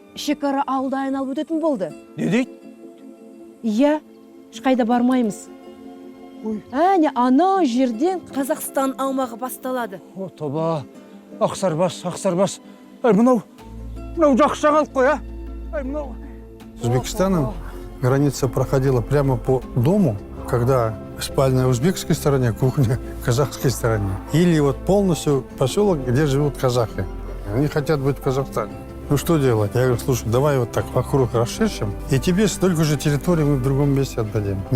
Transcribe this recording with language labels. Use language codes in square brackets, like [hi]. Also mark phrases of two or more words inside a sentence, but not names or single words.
[kk] Шекара ауылда айналып өтетін болды. Не дейді? Иә, ешқайда бармаймыз. Әне, анау жерден Қазақстан аумағы басталады. О, тоба, ақсарбас. Ай, мынау жақсы жаңалық қой, а? Ай, мынау. [ru] С Узбекистаном граница проходила прямо по дому, когда спальня в узбекской стороне, кухня в казахской стороне. Или вот полностью поселок, где живут казахи. Они хотят быть в Казахстане. Ну что делать? Я говорю, слушай, давай вот так вокруг расчищем, и тебе столько же территории мы в другом месте отдадим.